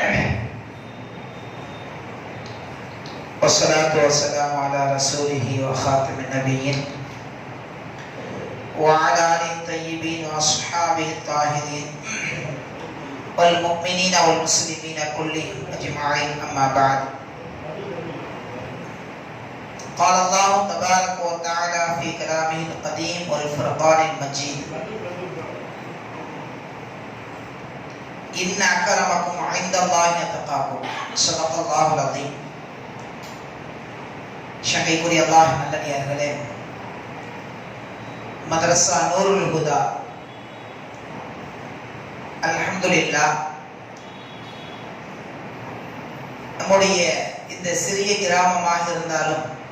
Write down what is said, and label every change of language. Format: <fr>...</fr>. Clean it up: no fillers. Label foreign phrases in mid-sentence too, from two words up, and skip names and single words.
<ar>والصلاة والسلام على رسوله وخاتم النبيين وعلى آله الطيبين وأصحابه الطاهرين والمؤمنين والمسلمين كلهم أجمعين، أما بعد. قال الله تبارك وتعالى في كلامه القديم والفرقان المجيد, إن أكرمكم عند الله أتقاكم. صدق الله العظيم.</ar> <ta>ஷகைக்குரிய அல்லாஹ் நல்லடியார்களே, மதரசா நூருல் ஹுதா அல்ஹம்துலில்லாஹ் நம்முடைய இந்த சிறிய கிராமமாக இருந்தாலும்</ta>